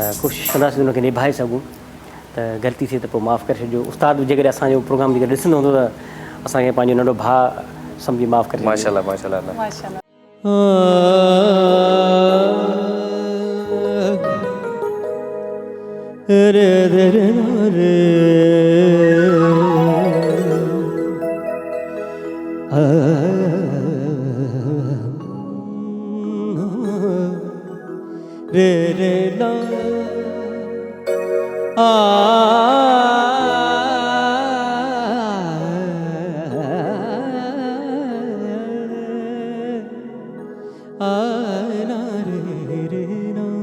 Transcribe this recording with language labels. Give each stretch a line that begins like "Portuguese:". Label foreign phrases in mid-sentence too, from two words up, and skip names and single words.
Sindhi: कोशिशि कंदासीं हुनखे निभाए सघूं त ग़लती थिए त पोइ माफ़ु करे छॾिजो उस्ताद जेकॾहिं असांजो प्रोग्राम जेकॾहिं ॾिसंदो हूंदो त असांखे पंहिंजो नंढो भाउ सम्झी माफ़ु करे छॾिजो। माशाल्लाह माशाल्लाह माशाल्लाह रे रे रे रे रे रे ला ना रे रे ना